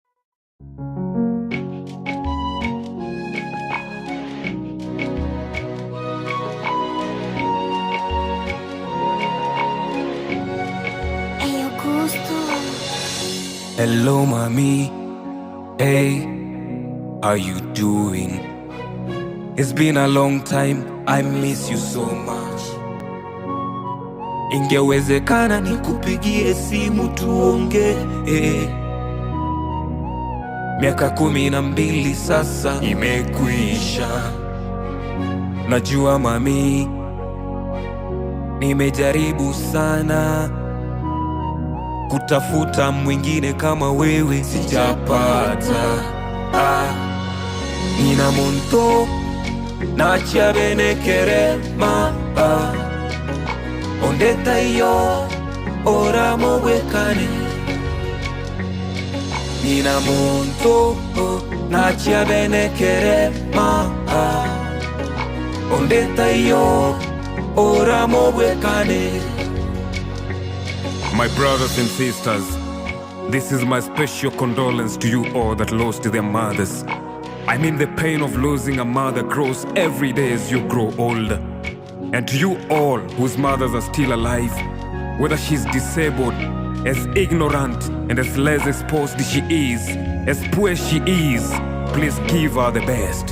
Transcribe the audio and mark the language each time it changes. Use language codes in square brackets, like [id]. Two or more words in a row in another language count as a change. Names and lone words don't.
[en] Hello, mommy. Hey, how you doing? It's been a long time. I miss you so much. [sw] Ingewezekana nikupigie simu tuonge. Miaka 12 sasa imekwisha. Najua mami, nimejaribu sana kutafuta mwingine kama wewe, sijapata. [guz] Nina monto na chiabene kerema, ondeta iyo ora mowekane. Nina monto na chiabene kerema, ondeta iyo ora mowekane. [en] My brothers and sisters, this is my special condolence to you all that lost their mothers. I mean, the pain of losing a mother grows every day as you grow older. And to you all whose mothers are still alive, whether she's disabled, as ignorant and as less exposed she is, as poor as she is, please give her the best.